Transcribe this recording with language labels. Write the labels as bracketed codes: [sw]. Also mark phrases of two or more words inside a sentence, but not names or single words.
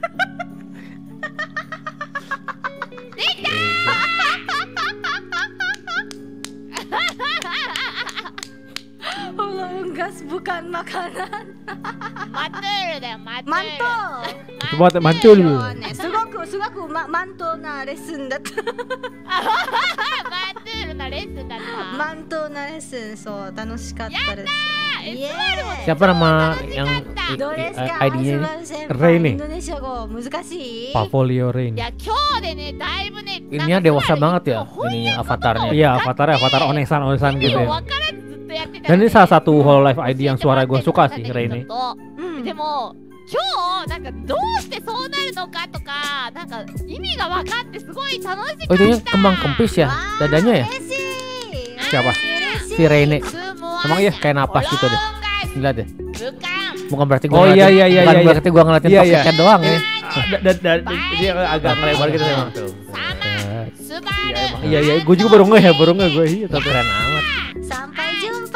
[id] Holo unggas bukan makanan. Mantul deh, mantul. Mantul. Coba mantul. [ja] すごくマントなレッスンだった Mantul na lessonだった。マントなレッスンそう楽しかったですイエーイ [id] Siapa nama yang [ja] どうですか [id] ID-nya ini? [ja] 先 Ray 輩 [id] nih [ja] インドネシア語難しい [id] Pavolio Rain. [ja] いや今日でねだいぶね [id] Ininya dewasa banget ya, ininya avatarnya. Iya, avatar onesan gitu ya. [ja] わからずずっとやってた [id] Dan ini salah satu Hololive ID yang suara gue suka sih, Ray ini. [ja] うんでも今日なんかどうしてそうなるのかとかなんか意味が分かってすごい楽しか [id] Oh, [ja] った。 [id] itunya kembang kempis ya, dadanya ya? [ja] 嬉しい [id] Siapa? [ja] 嬉しい [id] Si Rene. Emang iya? Kayak napas gitu deh. Lihat deh. Bukan. Bukan berarti Oh, gua iya, ngeliatin- iya, iya, bukan iya. berarti gua ngeliatin Iya, iya. toksiknya doang ya. Dan dia agak ngelebar gitu emang. Sama. Subaru. Iya, gue juga baru nggak gue. Iya, tapi Keren amat. Sampai jumpa